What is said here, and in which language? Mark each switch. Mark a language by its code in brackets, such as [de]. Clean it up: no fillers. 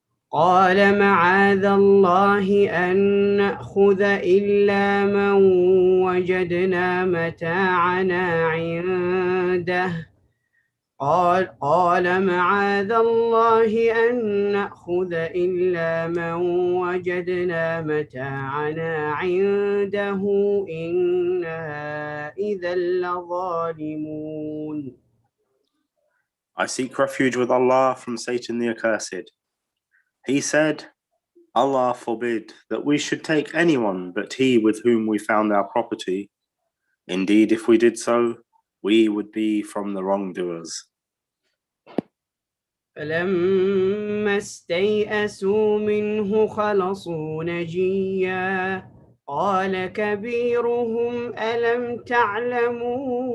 [ar] قال معاذ الله أن نأخذ إلا من وجدنا متاعنا عنده قال معاذ الله أن نأخذ إلا من وجدنا متاعنا عنده إنا إذا لظالمون. [en] I seek refuge with Allah from Satan the accursed. He said, Allah forbid that we should take anyone but he with whom we found our property. Indeed, if we did so, we would be from the wrongdoers. [ar] فلما استيئسوا منه خلصوا نجيا قال كبيرهم ألم تعلموا